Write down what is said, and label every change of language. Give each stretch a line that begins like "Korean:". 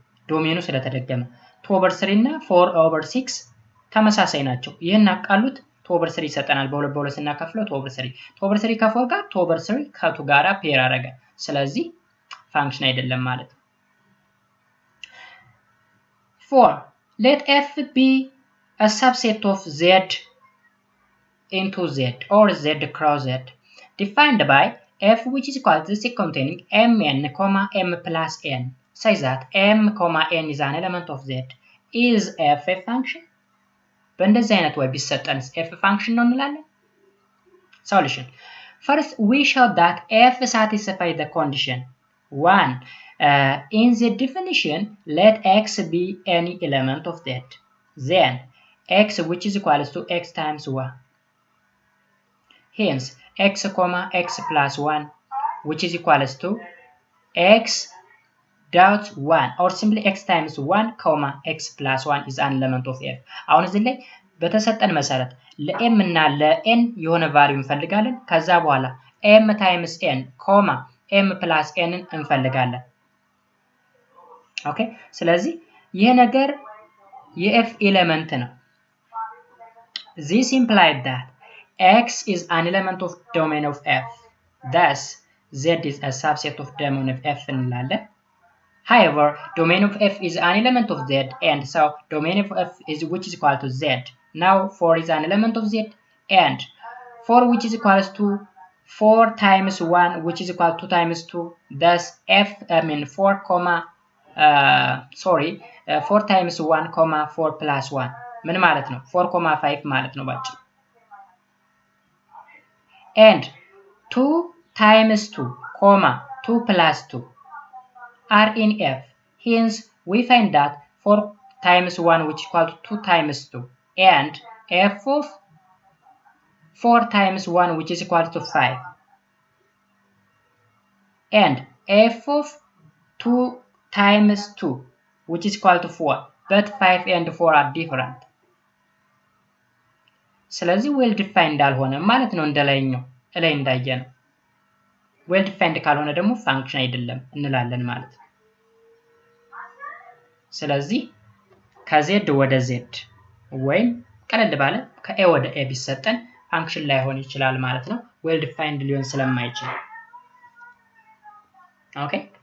Amharic: ዶሜኑ ስለተደገመ።
English: 2 over 3
Amharic: እና 4 over 6 ተመሳሳይ ናቸው። ይሄን አቃሉት 2 over 3 ይሰጠናል። በሁለት ስናከፍለው 2 over 3 2 over 3 ከ4 ጋር 2 over 3 ከ2 ጋራ ፔር አደረገ። ስለዚህ ፋንክሽን አይደለም ማለት ነው። 4.
English: Let f be a subset of z into z or z cross z defined by f which is equal to z containing mn, m plus n such that m, n is an element of z. Is f a function?
Amharic: በእንደዚህ አይነት ወይ ቢሰጠንስ
English: f function
Amharic: ነው እንላለን።
English: Solution. First, we show that f satisfies the condition 1. In the definition, let x be any element of z. Then x which is equal to x times 1. Hence, x comma x plus 1 which is equal to x dot 1 or simply x times 1 comma x plus 1 is an element of f.
Amharic: አሁን እዚህ ላይ በተሰጠን መሰረት ለm እና ለn የሆነ ቫልዩ እንፈልጋለን። ከዛ በኋላ
English: m times n
Amharic: ኮማ m plus n እንፈልጋለን። ኦኬ፣ ስለዚህ ይሄ ነገር የf ኤሌመንት ነው።
English: This implies that x is an element of domain of f. Thus, z is a subset of domain of f
Amharic: እንላለን።
English: However, domain of f is an element of z, and so domain of f is which is equal to z. Now 4 is an element of z, and 4 which is equal to 4 times 1 which is equal to 2 times 2. Thus f 4 comma 4 times 1 comma 4 plus 1
Amharic: ምን ማለት ነው?
English: 4 comma 5
Amharic: ማለት ነው ባጭሩ።
English: And 2 times 2 comma 2 plus 2 are in f. Hence, we find that 4 times 1 which is equal to 2 times 2 and f of 4 times 1 which is equal to 5 and f of 2 times 2 which is equal to 4, but 5 and 4 are different.
Amharic: ስለዚህ
English: well defined
Amharic: አልሆነም ማለት ነው። እንደላይኛው ላይ እንዳየነው well defined ካልሆነ ደግሞ ፋንክሽን አይደለም እንላለን ማለት ነው። ስለዚህ ከz ወደ z ወይም ቀለል ባለ ከa ወደ a ቢሰጠን ፋንክሽን ላይሆን ይችላል ማለት ነው፣ well defined ሊሆን ስለማይችል። ኦኬ፣